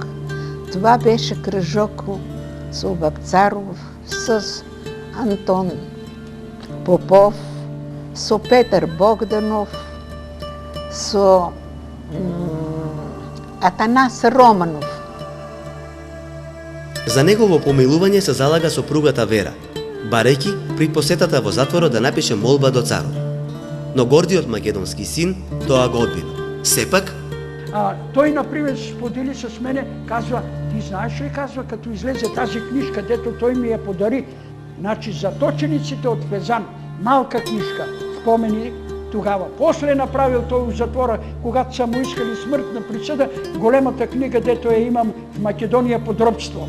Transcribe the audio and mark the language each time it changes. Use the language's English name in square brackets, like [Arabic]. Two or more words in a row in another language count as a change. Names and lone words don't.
[Bulgarian] Това беше кружок со Вапцаров, с Антон Попов, со Петар Богданов, со Атанас Романов. [Macedonian] За негово помилување се залага сопругата Вера, барејќи при посетата во затворот да напише молба до царот. Но гордиот македонски син тоа го одбива. Сепак, тој, например, [Bulgarian] сподели с мене, казва, ти знаеш ли, казва, като излезе тази книжка, дето [Macedonian] тој ми ја подари, [Bulgarian] значи, заточениците од Фезан, малка книжка, спомени тогава. После направил тој у затвора, когато са му искали смртна присъда, големата книга, дето я имам в Македонија подробство.